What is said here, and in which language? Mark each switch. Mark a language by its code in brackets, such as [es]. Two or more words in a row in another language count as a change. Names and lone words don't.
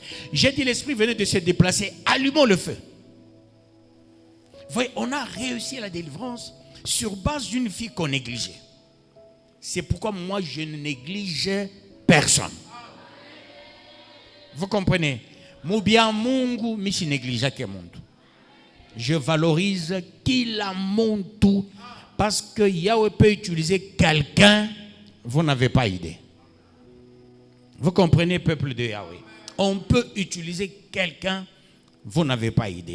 [fr] J'ai dit, l'esprit venait de se déplacer. Allumons le feu. Vous voyez, on a réussi la délivrance sur base d'une fille qu'on négligeait. C'est pourquoi moi, je ne néglige personne. Vous comprenez? [sw] Mubia Mungu mishi néglige ke muntu. [fr] Je valorise qu'il a mon tout parce que Yahweh peut utiliser quelqu'un, vous n'avez pas idée. Vous comprenez, peuple de Yahweh? On peut utiliser quelqu'un, vous n'avez pas idée.